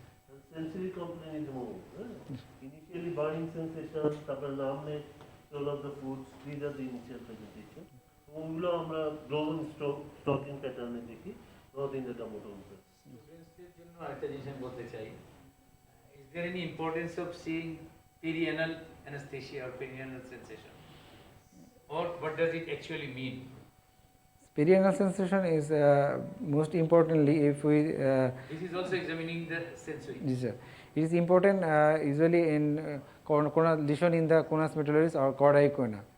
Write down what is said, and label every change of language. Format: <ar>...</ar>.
<en>And sensory complaint is more. Initially burning sensation,</en> <bn>তারপরে</bn> <en>numbness, swallow of the foods, these are the initial presentation.</en> <bn>ওগুলো আমরা</bn> <en>global stalking pattern</en> <bn>এ দেখি,</bn> <en>not in the dermatome.</en> <bn>স্টুডেন্টসদের জন্য আরেকটা জিনিস আমি বলতে চাই,</bn> <en>Is there any importance of seeing perianal anesthesia or perianal sensation, or what does it actually mean? Perianal sensation is most importantly if we. This is also examining the sensory. Yes, sir. It is important usually in conus lesion in the conus medullaris or chorda equina.</en>